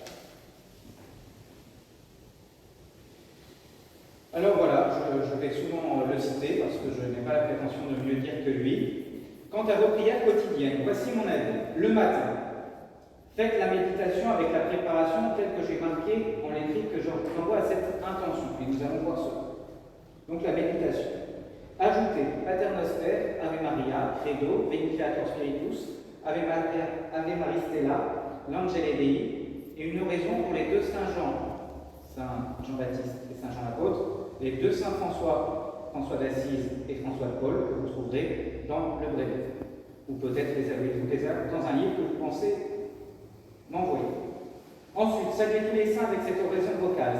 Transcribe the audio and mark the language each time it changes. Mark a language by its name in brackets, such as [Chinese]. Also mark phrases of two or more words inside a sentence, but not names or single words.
[French] Alors voilà, je vais souvent le citer parce que je n'ai pas la prétention de mieux dire que lui. Quant à vos prières quotidiennes, voici mon avis. Le matin, faites la méditation avec la préparation telle que j'ai marquée en l'écrit que j'envoie à cette intention. Et nous allons voir cela. Donc la méditation. Ajoutez Pater Noster, Ave Maria, Credo, Veni Creator Spiritus, Ave Maria Stella, l'Angele Dei, et une oraison pour les 2 Saint Jean, Saint Jean-Baptiste et Saint Jean l'apôtre, les 2 Saint François d'Assise et François de Paul, que vous trouverez dans le brevet. Ou peut-être les avez-vous dans un livre que vous pensez m'envoyer. Ensuite, saluez tous les saints avec cette oraison vocale.